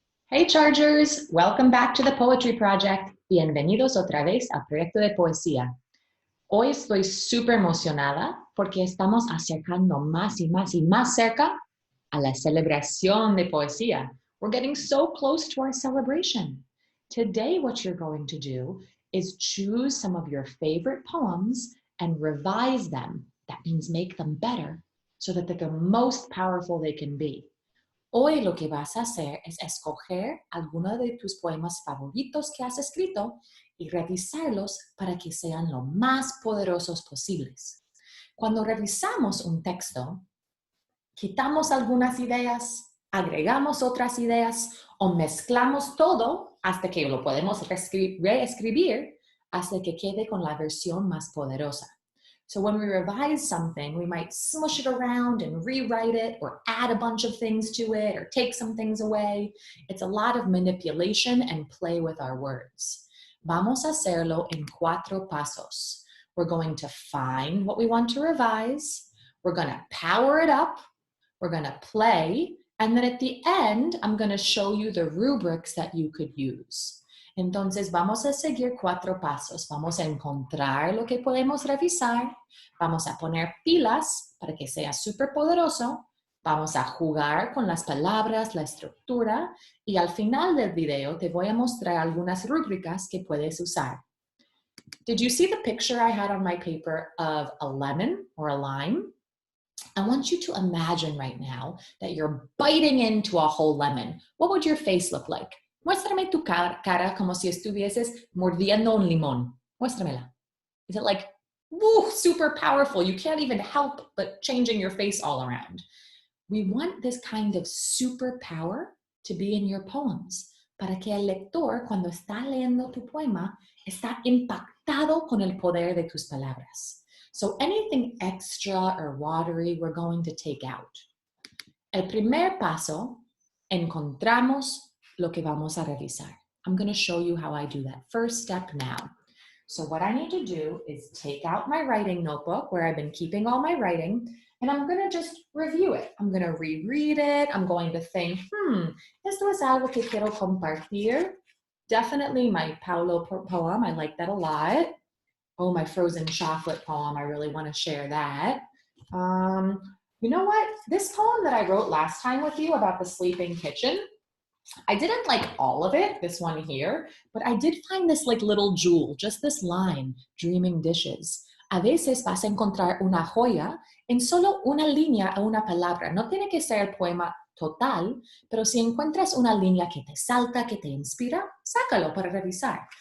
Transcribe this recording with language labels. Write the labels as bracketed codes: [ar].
[en] Hey Chargers, welcome back to the Poetry Project. [es] Bienvenidos otra vez al Proyecto de Poesía. Hoy estoy súper emocionada porque estamos acercando más y más y más cerca a la celebración de poesía. [en] We're getting so close to our celebration. Today, what you're going to do is choose some of your favorite poems and revise them. That means make them better so that they're the most powerful they can be. [es] Hoy lo que vas a hacer es escoger algunos de tus poemas favoritos que has escrito y revisarlos para que sean lo más poderosos posibles. Cuando revisamos un texto, quitamos algunas ideas, agregamos otras ideas o mezclamos todo hasta que lo podemos reescribir hasta que quede con la versión más poderosa. [en] So when we revise something, we might smush it around and rewrite it or add a bunch of things to it or take some things away. It's a lot of manipulation and play with our words. [es] Vamos a hacerlo en 4 pasos. [en] We're going to find what we want to revise. We're going to power it up. We're going to play. And then at the end, I'm going to show you the rubrics that you could use. [es] Entonces vamos a seguir 4 pasos. Vamos a encontrar lo que podemos revisar. Vamos a poner pilas para que sea súper poderoso. Vamos a jugar con las palabras, la estructura. Y al final del video te voy a mostrar algunas rúbricas que puedes usar. [en] Did you see the picture I had on my paper of a lemon or a lime? I want you to imagine right now that you're biting into a whole lemon. What would your face look like? [es] Muéstrame tu cara como si estuvieses mordiendo un limón. Muéstramela. [en] Is it like, woo, super powerful? You can't even help but changing your face all around. We want this kind of super power to be in your poems [es] para que el lector, cuando está leyendo tu poema, está impactado con el poder de tus palabras. [en] So anything extra or watery, we're going to take out. [es] El primer paso, encontramos lo que vamos a revisar. [en] I'm going to show you how I do that first step now. So what I need to do is take out my writing notebook where I've been keeping all my writing, and I'm going to just review it. I'm going to reread it. I'm going to think, [es] esto es algo que quiero compartir. [en] Definitely my Paulo poem. I like that a lot. Oh, my frozen chocolate poem. I really want to share that. You know what? This poem that I wrote last time with you about the sleeping kitchen, I didn't like all of it, this one here, but I did find this like little jewel, just this line, dreaming dishes. [es] A veces vas a encontrar una joya en solo una línea o una palabra. No tiene que ser el poema total, pero si encuentras una línea que te salta, que te inspira, sácalo para revisar.